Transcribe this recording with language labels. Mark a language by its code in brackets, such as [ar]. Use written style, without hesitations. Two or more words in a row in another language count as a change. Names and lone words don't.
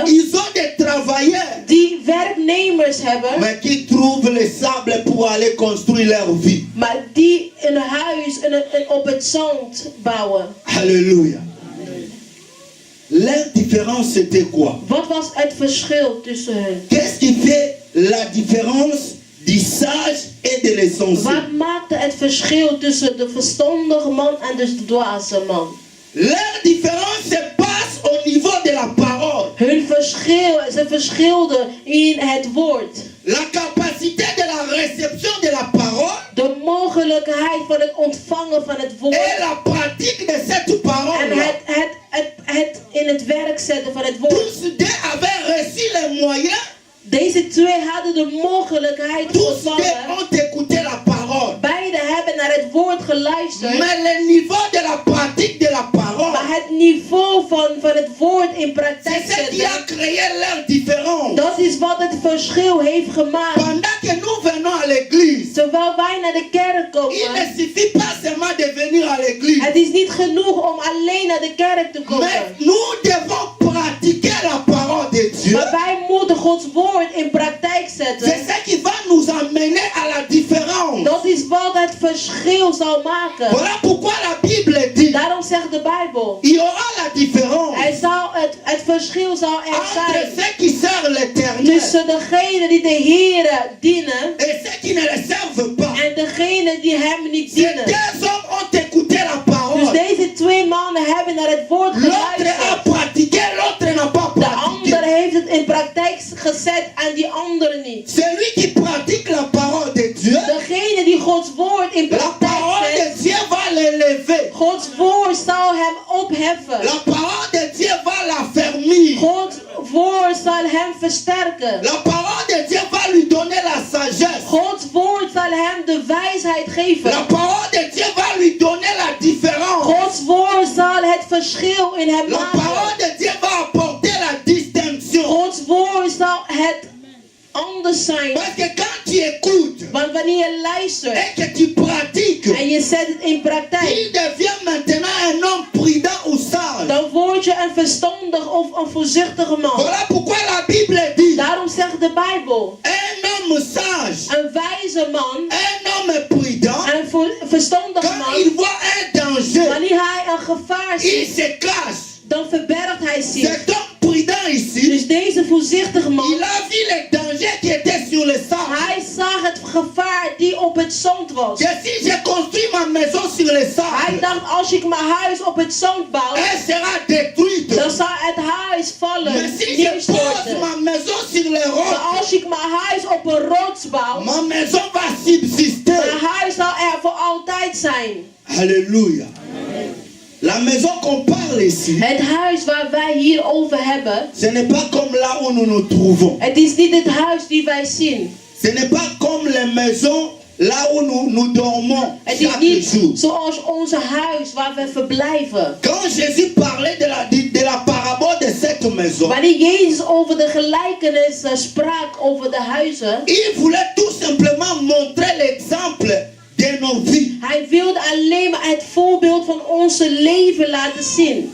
[fr] Ils ont des travailleurs. [nl] Die werknemers hebben. [fr] Mais qui trouvent le sable pour aller construire leur vie. [nl] Maar die een huis op het zand bouwen. [fr] Alléluia. Leur différence c'était quoi? [nl] Wat was het verschil tussen hen? [fr] Qu'est-ce qui fait la différence du sage et de l'essentiel? [nl] Wat maakte het verschil tussen de verstandige man en de dwaze man? [fr] Leur différence se passe au niveau de la parole. [nl] Ze verschilden in het woord. [fr] La capacité de la réception de la parole [nl] De mogelijkheid van het ontvangen van het woord. [fr] et la pratique de cette parole. [nl] En het in het werk zetten van het woord. [fr] Tous deux avaient reçu les moyens. [nl] Deze twee hadden de mogelijkheid [fr] Tous deux [nl] ontvangen. [fr] ont écouté la parole. [nl] Beiden hebben naar het woord geluisterd. [fr] Mais le niveau de la pratique de la parole [nl] Maar het niveau van het woord in [fr] C'est [nl] praktijk [fr] ce qui a [nl] zetten, [fr] créé leur différence. [nl] dat is wat het verschil heeft gemaakt. [fr] Pendant que nous venons à l'église, [nl] Terwijl wij naar de kerk [fr] il ne [nl] komen, [fr] suffit pas seulement de venir à l'église. [nl] het is niet genoeg om alleen naar de kerk te [fr] Mais [nl] komen. [fr] nous devons pratiquer la parole de Dieu. [nl] Maar wij moeten Gods woord in praktijk [fr] C'est [nl] zetten. [fr] ce qui va nous amener à la différence. [nl] Dat is wat het verschil zal maken. [fr] Voilà pourquoi la Bible dit [nl] Daarom zegt de Bijbel, [fr] il y aura la différence [nl] het verschil zal er [fr] entre [nl] zijn [fr] ceux qui servent l'Éternel [nl] tussen degenen die de Heere dienen [fr] et ceux qui ne le servent pas. [nl] en degenen die hem niet [fr] Ces [nl] dienen. [fr] deux hommes ont écouté la [nl] Dus [fr] parole. [nl] deze twee mannen hebben naar het woord [fr] L'autre a [nl] geluisterd. [fr] pratiqué, l'autre n'a pas [nl] De [fr] pratiqué. [nl] ander heeft het in praktijk gezet en die andere niet. [fr] Celui qui pratique la parole de Dieu, [nl] Degene die Gods woord in [fr] la [nl] praktijk [fr] parole [nl] zet, [fr] de Dieu va l'élever. [nl] Gods woord zal hem opheffen. [fr] La parole de Dieu va l'affermir. [nl] Gods woord zal hem versterken. [fr] La parole de Dieu va lui donner la sagesse. [nl] Gods woord zal hem de wijsheid [fr] La [nl] geven. [fr] parole de Dieu va lui donner la différence. [nl] Gods woord zal het verschil in hem [fr] La parole [nl] maken. [fr] de Dieu va apporter la distinction. [nl] Gods woord zal het anders zijn. [fr] Parce que quand tu écoutes [nl] Want wanneer je luistert [fr] et que tu pratiques, [nl] en je zet het in praktijk, [fr] il devient maintenant un homme prudent ou sage. [nl] dan word je een verstandig of een voorzichtige man. [fr] Voilà pourquoi la Bible dit [nl] Daarom zegt de Bijbel, [fr] un homme sage, [nl] een wijze man, [fr] un homme prudent, [nl] een verstandig [fr] quand il [nl] man, [fr] voit un danger, [nl] wanneer hij een gevaar [fr] il [nl] ziet, [fr] se cache. [nl] dan verbergt hij zich. [fr] Cet homme prudent ici, [nl] Dus deze voorzichtige man, [fr] il a vu le danger qui était sur le sable. [nl] hij zag het gevaar die op het zand was. [fr] Que si je construis ma maison sur le [nl] Hij [fr] sable, [nl] dacht, als ik mijn huis op het zand bouw, [fr] elle sera détruite. [nl] dan zal het huis vallen, [fr] Mais si je pose [nl] neerstorten. [fr] ma maison sur les [nl] Maar [fr] rocs, [nl] als ik mijn huis op een rots bouw, [fr] ma maison va subsister. [nl] mijn huis zal er voor altijd zijn. [fr] Alléluia. La maison qu'on parle ici, [nl] Het huis waar wij hier over hebben, [fr] ce n'est pas comme là où nous nous trouvons. [nl] het is niet het huis die wij zien. [fr] Ce n'est pas comme les maisons là où nous dormons [nl] Het is [fr] chaque jour. [nl] niet zoals onze huis waar we verblijven. [fr] Quand Jésus parlait de la parabole de cette maison, [nl] Wanneer Jezus over de gelijkenis sprak over de huizen, [fr] il voulait tout simplement montrer l'exemple de nos vies. [nl] hij wilde alleen maar het voorbeeld van onze leven laten zien.